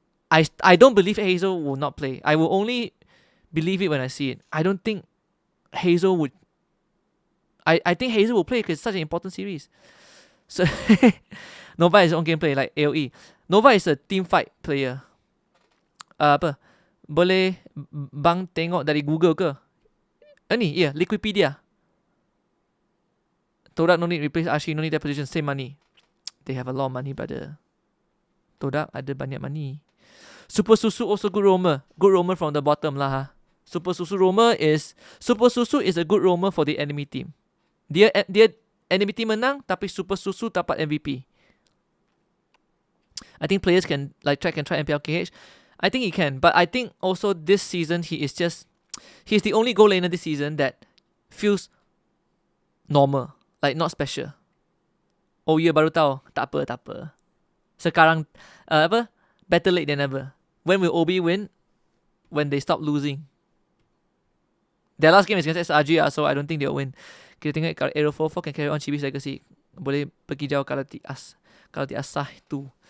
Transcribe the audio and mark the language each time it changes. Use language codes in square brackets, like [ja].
[en] I don't believe Hazel will not play. I will only believe it when I see it. I don't think Hazel would. I think Hazel will play because it's such an important series. So Nova is on gameplay like AoE. Nova is a team fight player. [ms] Apa? Boleh bang tengok dari Google ke? Ni, Liquipedia. [en] Todak no need replace Ashi, no need that position, same money. They have a lot of money, brother. [ms] Todak ada banyak money. [en] Super Susu also good roamer. Good roamer from the bottom lah ha. Super Susu is a good roamer for the enemy team. [ms] Dia enemy team menang tapi Super Susu dapat MVP. [en] I think players can try MPL KH. I think he can, but I think also this season he's the only goal laner this season that feels normal, like not special. Oh yeah, [ms] baru tahu. Tak apa. [en] Sekarang better late than never. When will OB win? When they stop losing. Their last game is against SRG, so I don't think they'll win. [ms] Kita tengok kalau Aero 4 [en] can carry on Chibi's legacy. [ms] Boleh pergi jauh kalau diasah tu.